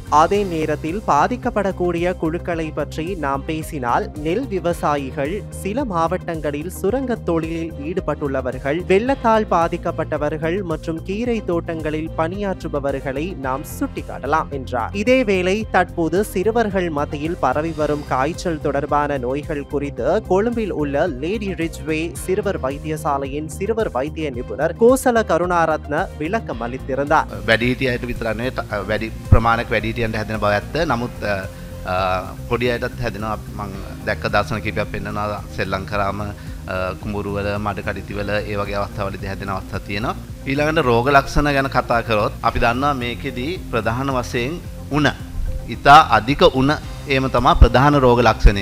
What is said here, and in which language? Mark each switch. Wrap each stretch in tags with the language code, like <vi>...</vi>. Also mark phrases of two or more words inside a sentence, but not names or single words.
<ta>அதே நேரத்தில் பாதிக்கப்படக்கூடிய குழுக்களை பற்றி நாம் பேசினால் நெல் விவசாயிகள், சில மாவட்டங்களில் சுரங்கத் தொழிலில் ஈடுபட்டுள்ளவர்கள், வெள்ளத்தால் பாதிக்கப்பட்டவர்கள் மற்றும் கீரை தோட்டங்களில் பணியாற்றுபவர்களை நாம் சுட்டிக்காட்டலாம் என்றார். இதேவேளை தற்போது சிறுவர்கள் மத்தியில் பரவி வரும் காய்ச்சல் தொடர்பான நோய்கள் குறித்து கொழும்பில் உள்ள லேடி ரிட்ஜ்வே சிறுவர் வைத்தியசாலையின் சிறுவர் வைத்திய நிபுணர் கோசல கருணாரத்ன விளக்கம் அளித்திருந்தார்.</ta> <si>වැඩිහිටියන්ට විතර නෙවෙයි වැඩි ප්‍රමාණයක් වැඩිහිටියන්ට හැදෙන බව ඇත්ත. නමුත් පොඩි අයටත් හැදෙනවා. මම දැක්ක දර්ශන කිහිපයක් පෙන්වනවා සෙල්ලම් කරාම කුඹුරු වල, මඩ කඩਿති වල ඒ වගේ අවස්ථාවලදී හැදෙන අවස්ථා තියෙනවා. ඊළඟට රෝග ලක්ෂණ ගැන කතා කරොත් අපි දන්නවා මේකෙදී ප්‍රධාන වශයෙන් උණ, ඉතා අධික උණ එහෙම තමයි ප්‍රධාන රෝග ලක්ෂණය.</si>